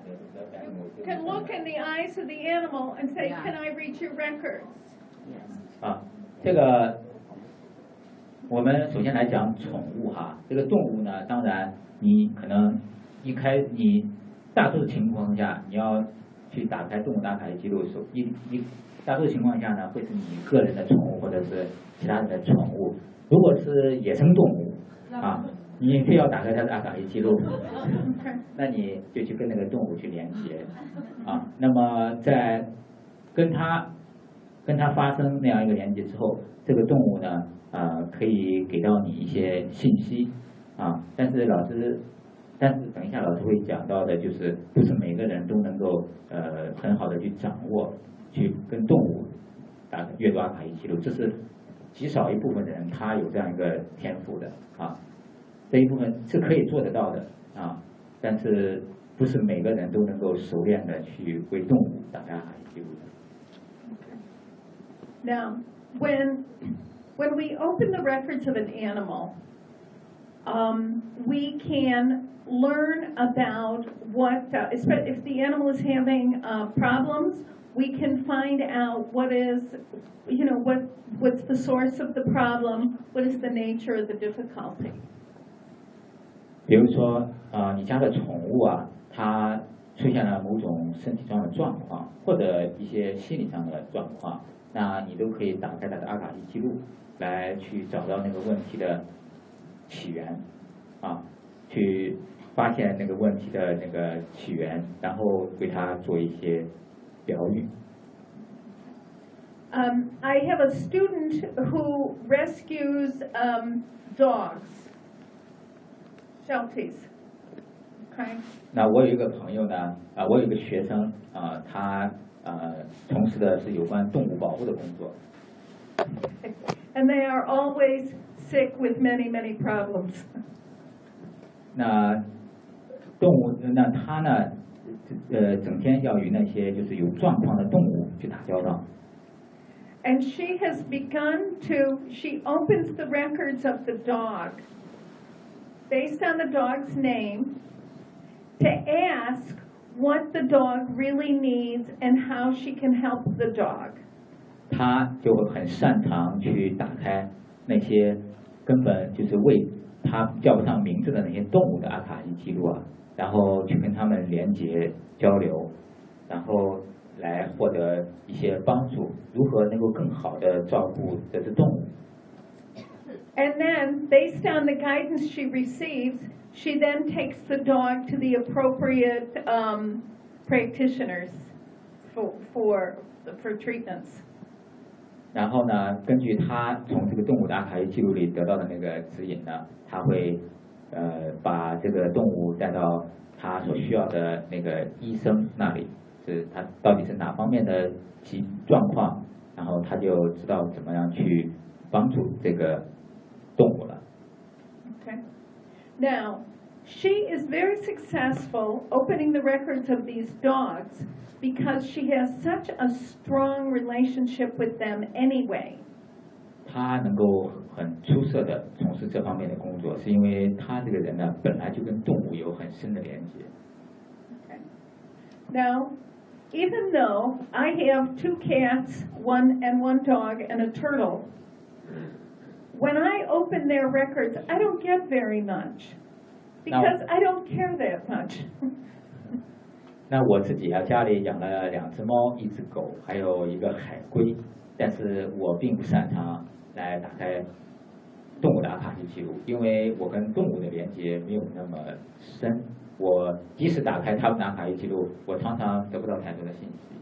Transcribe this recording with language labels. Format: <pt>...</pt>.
<en>you can look in the eyes of the animal and say, can I reach your records? Yes.</en> <zh>啊，这个我们首先来讲宠物哈，这个动物呢，当然你可能你大多数情况下你要去打开动物阿卡西记录的时候，一大多数情况下呢，会是你个人的宠物或者是其他的宠物，如果是野生动物啊。你非要打开他的阿卡西记录，那你就去跟那个动物去连接，啊，那么在跟他发生那样一个连接之后，这个动物呢，可以给到你一些信息，啊，但是等一下老师会讲到的，就是不是每个人都能够很好的去掌握，去跟动物阅读阿卡西记录，这是极少一部分的人他有这样一个天赋的啊，这一部分是可以做得到的啊，但是不是每个人都能够熟练的去为动物打开哈希记录的。</zh> <en>Now, when we open the records of an animal, we can learn about what, if the animal is having problems, we can find out what is, you know, what's the source of the problem, what is the nature of the difficulty.</en> <zh>比如说，你家的宠物啊，它出现了某种身体上的状况，或者一些心理上的状况。那你都可以打开他的阿卡西记录来去找到那个问题的起源啊，去发现那个问题的那个起源，然后为他做一些疗愈。</zh> <en>I have a student who rescues dogs, Shelties. Okay.</en> <zh>那我有一个朋友呢，我有一个学生啊，他从事的是有关动物保护的工作。</zh> <en>And they are always sick with many, many problems.</en> <zh>那动物，那他呢，整天要与那些就是有状况的动物去打交道。</zh> <en>And she has begun to, she opens the records of the dog, based on the dog's name, to ask,what the dog really needs and how she can help the dog.</en> <zh>他就很擅长去打开那些根本就是为他叫不上名字的那些动物的阿卡西记录啊，然后去跟他们连接交流，然后来获得一些帮助，如何能够更好的照顾这只动物。</zh> <en>And then, based on the guidance she receives,She then takes the dog to the appropriate practitioners for treatments.</en> <zh>然后呢，根据他从这个动物的阿卡西记录里得到的那个指引呢，他会把这个动物带到他所需要的那个医生那里，是他到底是哪方面的状况，然后他就知道怎么样去帮助这个动物了。</zh> <en>Okay, now. She is very successful opening the records of these dogs because she has such a strong relationship with them anyway.</en> <zh>她能够很出色的从事这方面的工作，是因为她这个人呢，本来就跟动物有很深的连接。</zh> <en>Okay. Now, even though I have two cats, one and one dog, and a turtle, when I open their records, I don't get very much. Because I don't care that much.</en> <zh>那我自己啊，家里养了两只猫，一只狗，还有一个海龟，但是我并不擅长来打开动物的阿卡西记录，因为我跟动物的连接没有那么深。我即使打开他们的阿卡西记录，我常常得不到太多的信息。</zh>